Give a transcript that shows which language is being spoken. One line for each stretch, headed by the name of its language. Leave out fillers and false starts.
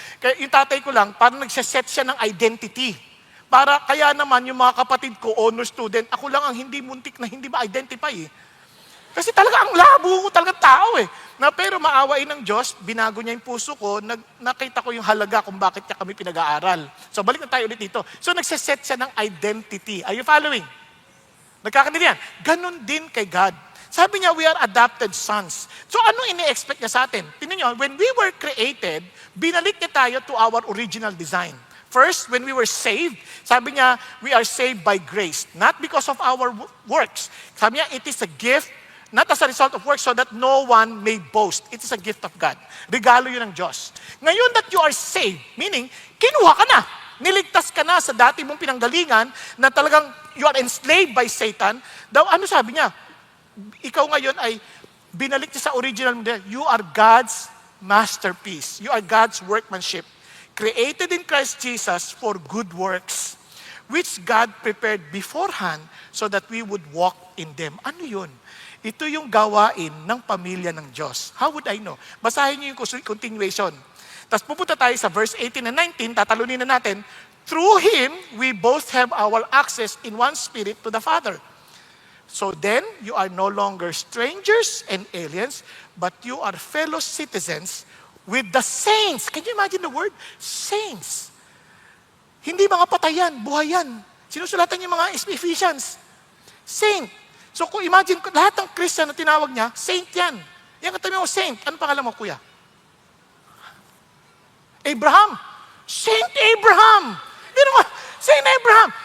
Filipino: Kaya yung tatay ko lang, parang nagsaset siya ng identity. Kaya naman yung mga kapatid ko, honor student, ako lang ang hindi muntik na hindi ma-identify eh. Kasi talaga ang labo ko talaga tao eh. Pero maawain ng Diyos, binago niya yung puso ko, nakita ko yung halaga kung bakit niya kami pinag-aaral. So balik na tayo ulit dito. So nagsaset siya ng identity.
English: Are you following?
Filipino: Nagkakaintindihan? Ganon din kay God. Sabi niya,
English: we are adopted sons.
Filipino: So ano ini-expect niya sa atin? Tingnan niyo,
English: when we were created,
Filipino: binalik niya tayo
English: to our original design. First, when we were saved,
Filipino: sabi niya,
English: we are saved by grace. Not because of our works.
Filipino: Sabi niya,
English: it is a gift, not as a result of works, so that no one may boast. It is a gift of God.
Filipino: Regalo yun ng Diyos.
English: Ngayon that you are saved, meaning,
Filipino: kinuha ka na. niligtas ka na sa dati mong pinanggalingan na talagang
English: you are enslaved by Satan,
Filipino: daw ano sabi niya? Ikaw ngayon ay binalik niya sa original mo.
English: You are God's masterpiece. You are God's workmanship. Created in Christ Jesus for good works, which God prepared beforehand so that we would walk in them.
Filipino: Ano yun? Ito yung gawain ng pamilya ng Diyos.
English: How would I know?
Filipino: Basahin niyo yung continuation. Tapos pupunta tayo sa verse 18 and 19, tatalunin na natin,
English: through Him, we both have our access in one Spirit to the Father. So then, you are no longer strangers and aliens, but you are fellow citizens with the saints. Can you imagine the word? Saints.
Filipino: Hindi mga patayan, buhayan. Sinusulatan yung mga Ephesians. Saint. So kung imagine, lahat ng Christian na tinawag niya, saint yan. Yan katabi mo, saint. Ano pangalan mo, kuya? Abraham. Saint Abraham. Hindi naman, Saint Abraham.